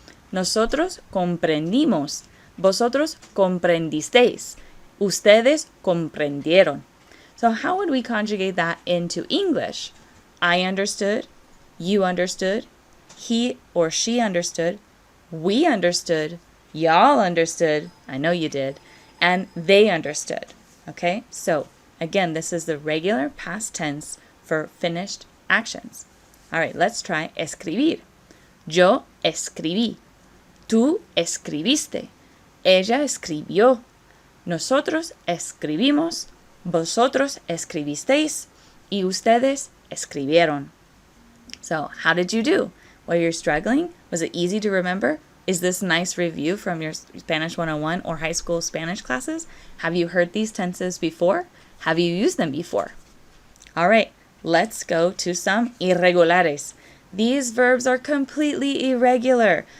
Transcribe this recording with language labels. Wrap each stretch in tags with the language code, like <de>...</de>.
<es>Nosotros comprendimos. Vosotros comprendisteis. Ustedes comprendieron.</es> <en>So how would we conjugate that into English? I understood. You understood, he or she understood, we understood, y'all understood, I know you did, and they understood, okay? So, again, this is the regular past tense for finished actions. All right, let's try escribir.</en> <es>Yo escribí. Tú escribiste. Ella escribió. Nosotros escribimos. Vosotros escribisteis.</es> <en>Y ustedes escribieron. So, how did you do? While you're struggling, was it easy to remember? Is this nice review from your Spanish 101 or high school Spanish classes? Have you heard these tenses before? Have you used them before? All right, let's go to some irregulares. These verbs are completely irregular.</en>